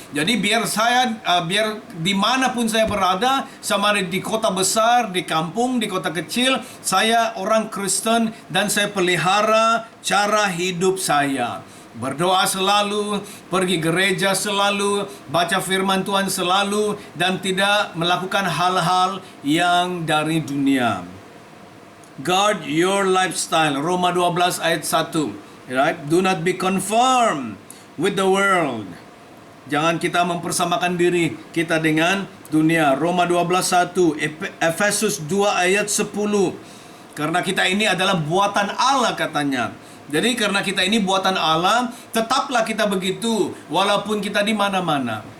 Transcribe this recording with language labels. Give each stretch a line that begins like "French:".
Indonesian: Jadi biar dimanapun saya berada, sama di kota besar, di kampung, di kota kecil, saya orang Kristen dan saya pelihara cara hidup saya. Berdoa selalu, pergi gereja selalu, baca firman Tuhan selalu, dan tidak melakukan hal-hal yang dari dunia.
English: Guard your lifestyle.
Indonesian: Roma 12 ayat 1.
English: Right? Do not be conformed with the world.
Indonesian: Jangan kita mempersamakan diri kita dengan dunia. Roma 12:1. Efesus 2 ayat 10. Karena kita ini adalah buatan Allah katanya. Jadi karena kita ini buatan Allah, tetaplah kita begitu walaupun kita di mana-mana.